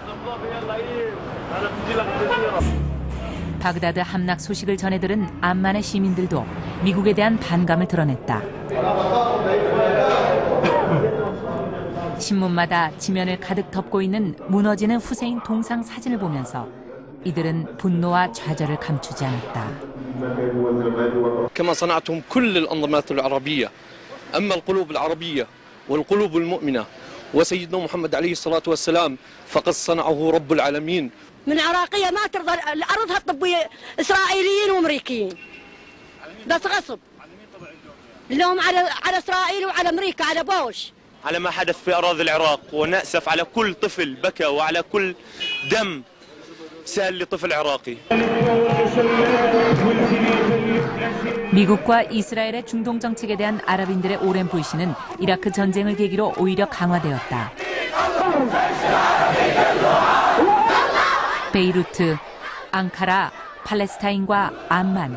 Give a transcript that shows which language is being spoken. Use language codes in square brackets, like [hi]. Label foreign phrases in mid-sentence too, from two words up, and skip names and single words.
[ko] 바그다드 함락 소식을 전해들은 암만의 시민들도 미국에 대한 반감을 드러냈다. 신문마다 지면을 가득 덮고 있는 무너지는 후세인 동상 사진을 보면서 이들은 분노와 좌절을 감추지 않았다. [ar] كما صنعتهم كل الأنظمات العربية أما القلوب العربية والقلوب المؤمنة وسيدنا محمد عليه الصلاة والسلام فقد صنعه رب العالمين. من عراقية ما ترضى الأرض هتطبي إسرائيليين وأمريكيين بس غصب لهم على إسرائيل وعلى أمريكا على بوش على ما حدث في أراضي العراق ونأسف على كل طفل بكى وعلى كل دم سال لطفل عراقي. [ko] 미국과 이스라엘의 중동 정책에 대한 아랍인들의 오랜 불신은 이라크 전쟁을 계기로 오히려 강화되었다. 베이루트, 앙카라, 팔레스타인과 암만.